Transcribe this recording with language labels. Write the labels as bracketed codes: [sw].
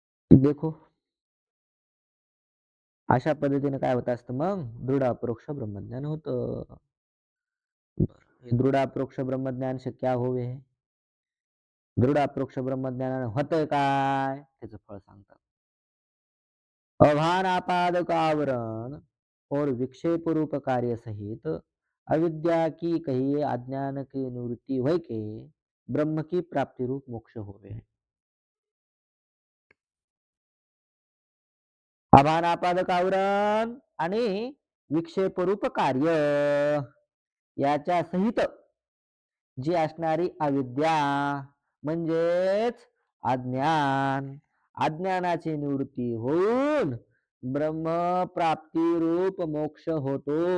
[mr] देखो, अशा पद्धतीने काय होत असतं मग, दृढ अपरोक्ष ब्रह्मज्ञान होतं. [hi] दृढ अपरोक्ष ब्रह्मज्ञान से क्या होवे, [mr] दृढ अपरोक्ष ब्रह्मज्ञानाने होतंय काय, त्याचं फळ सांगतात. [hi] अभान आपादक आवरण और विक्षेप रूप कार्य सहित अविद्या की कही अज्ञान की निवृत्ती होय के ब्रह्म की प्राप्ति रूप मोक्ष होवे. [mr] आभानापादक आवरण आणि विक्षेपरूप कार्य याच्या सहित जी असणारी अविद्या म्हणजेच अज्ञान, अज्ञानाची निवृत्ती होऊन ब्रह्मप्राप्ती रूप मोक्ष होतो.